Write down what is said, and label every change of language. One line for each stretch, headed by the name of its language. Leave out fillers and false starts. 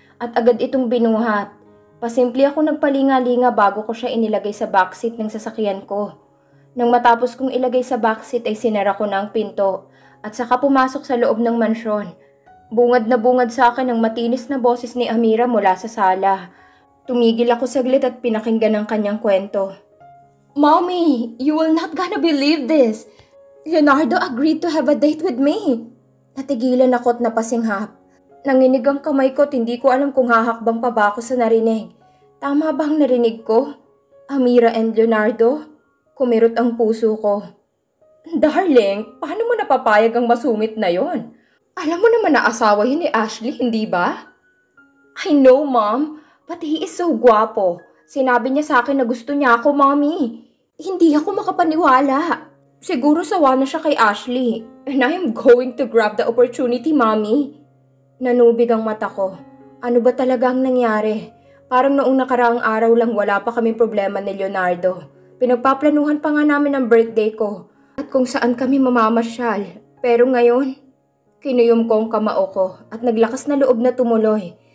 Filipino: At agad itong binuhat. Pasimple ako nagpalinga-linga bago ko siya inilagay sa backseat ng sasakyan ko. Nang matapos kong ilagay sa backseat ay sinara ko na ang pinto at saka pumasok sa loob ng mansyon. Bungad na bungad sa akin ang matinis na boses ni Amira mula sa sala. Tumigil ako saglit at pinakinggan ang kanyang kwento.
English: Mommy, you will not gonna believe this. Leonardo agreed to have a date with me.
Filipino: Natigilan ako at napasinghap. Nanginig ang kamay ko at hindi ko alam kung hahakbang pa ba ako sa narinig. Tama ba ang narinig ko? Amira and Leonardo? Kumirot ang puso ko. Darling, paano mo napapayag ang masungit na yon? Alam mo naman na asawa yun ni Ashley, hindi ba?
English: I know, Mom, but he is so guwapo.
Filipino: Sinabi niya sa akin na gusto niya ako, Mommy. Hindi ako makapaniwala. Siguro sawa na siya kay Ashley.
English: And I am going to grab the opportunity, Mommy.
Filipino: Nanubig ang mata ko. Ano ba talaga ang nangyari? Parang noong nakaraang araw lang wala pa kaming problema ni Leonardo. Pinagpaplanuhan pa nga namin ang birthday ko at kung saan kami mamamasyal. Pero ngayon, kinuyom ko ang kamao ko at naglakas na loob na tumuloy.